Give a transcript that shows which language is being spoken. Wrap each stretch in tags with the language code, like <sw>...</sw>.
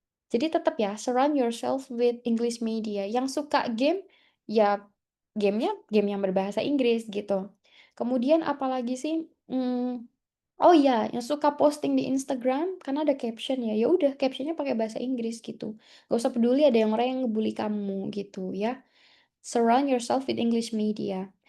<id>Jadi tetap ya,</id> <en>surround yourself with English media.</en> <id>Yang suka game, ya gamenya game yang berbahasa Inggris gitu. Kemudian apalagi sih, oh iya, yang suka posting di Instagram karena ada caption ya, ya udah captionnya pakai bahasa Inggris gitu. Gak usah peduli ada yang orang yang ngebully kamu gitu ya.</id> <en>Surround yourself with English media.</en>